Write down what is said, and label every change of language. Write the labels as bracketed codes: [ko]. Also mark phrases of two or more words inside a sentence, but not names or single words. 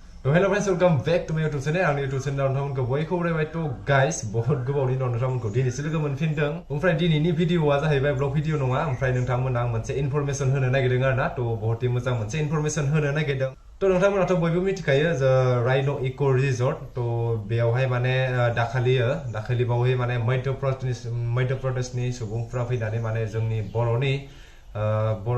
[en] so hello friends welcome back to my YouTube channel [brx] आंनि यूट्यूब चैनेलाव नोंथांमोनखौ बयखौबो बरायबाय तो गाइस बहुत गोबावनि उनाव नोंथांमोनखौ दिनैसो लोगो मोनफिनदों ओमफ्राय दिनैनि भिडिअआ जाहैबाय ब्लग भिडिअ नङा ओमफ्राय नोंथांमोननो आं मोनसे इनफरमेशन होनो नागिरदों आरोना तो [hi] बहुत ही [brx] मोजां मोनसे इनफरमेशन होनो नागिरदों तो नोंथांमोनाथ' बयबो मिथिखायो राइनो इको रिजर्ट तो बेयावहाय माने दाखालि बावै माने मध्य प्रदेशनि सुबुंफ्रा फैनानै माने जोंनि बर'